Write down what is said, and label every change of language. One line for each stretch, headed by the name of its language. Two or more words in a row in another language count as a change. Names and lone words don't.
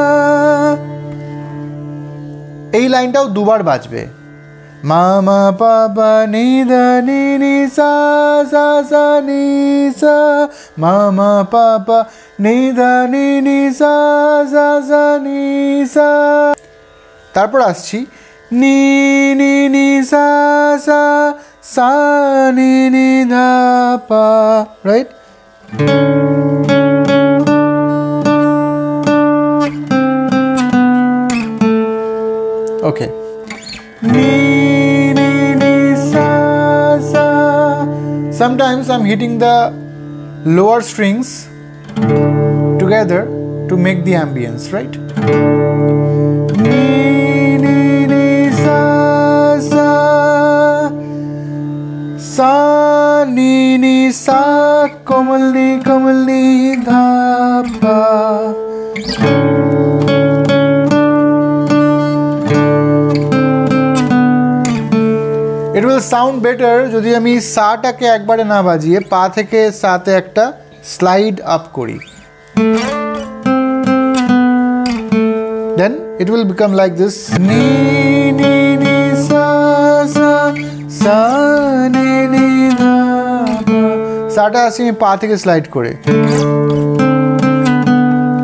Bangla: এই লাইনটাও দুবার বাজবে, মা মা পা পা নি ধা নি নি সা সা সা নি সা, মা মা পা পা নি ধা নি নি সা সা সা নি সা। তারপর আসছি নি নি নি সা সা সা নি নি ধা পা, রাইট?
English: Okay. Ni ni ni sa sa. Sometimes I'm hitting the lower strings together to make the ambience, right? Ni ni ni sa sa sa ni ni sa komal ni dha pa. It will sound better
Bangla: যদি আমি সাটাকে একবারে না বাজিয়ে পা থেকে সাতে একটা স্লাইড আপ করি,
English: then it will become like this, ni ni ni sa sa sa ni ni dha pa.
Bangla: সাটা আসি আমি পা থেকে স্লাইড করে,